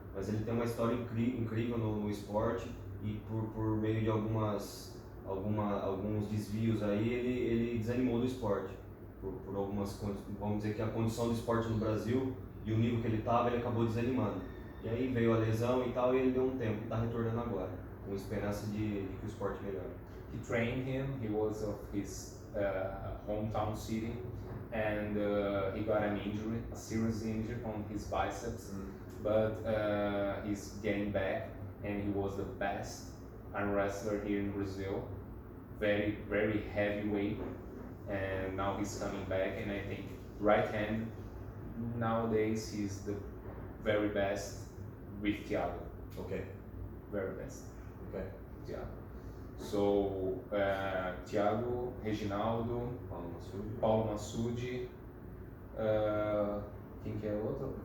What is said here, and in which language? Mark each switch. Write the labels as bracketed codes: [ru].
[pt] Mas ele tem uma história incrível no esporte, e por meio de alguns desvios aí ele desanimou do esporte. Por algumas, vamos dizer que a condição do esporte no Brasil e o nível que ele estava, ele acabou desanimando. E aí veio a lesão e tal, e ele deu um tempo e está retornando agora, com esperança de que o esporte melhore. [en] He trained him, he was of his hometown city, and he got an injury, a serious injury on his biceps, but he's getting back, and he was the best arm wrestler here in Brazil, very, very heavyweight, and now he's coming back, and I think right hand, nowadays he's the very best with Thiago, Okay. very best. Okay. Thiago. [pt] So, Thiago, Reginaldo, Paulo Massoudi, quem que é o outro?